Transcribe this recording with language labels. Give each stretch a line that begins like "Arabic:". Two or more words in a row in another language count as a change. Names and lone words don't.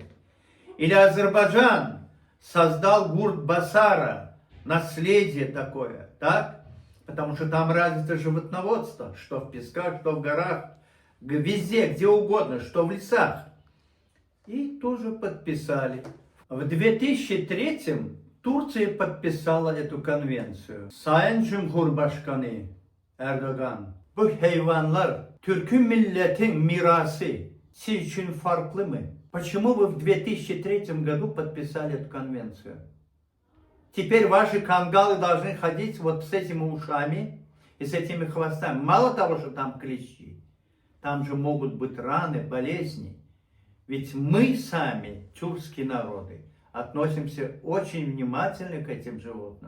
Russian: Или Азербайджан создал Гурт-Басара, наследие такое, так? Потому что там развито животноводство, что в песках, что в горах, везде, где угодно, что в лесах. И тоже подписали. В 2003 Турция подписала эту конвенцию.
Turkish: Sayın Cumhurbaşkanı Erdoğan, bu hayvanlar Türk'ün milletin mirası. Siz için farklı mı?
Russian: Почему вы в 2003 году подписали эту конвенцию? Теперь ваши кангалы должны ходить вот с этими ушами и с этими хвостами. Мало того, что там клещи, там же могут быть раны, болезни. Ведь мы сами, тюркские народы, относимся очень внимательно к этим животным.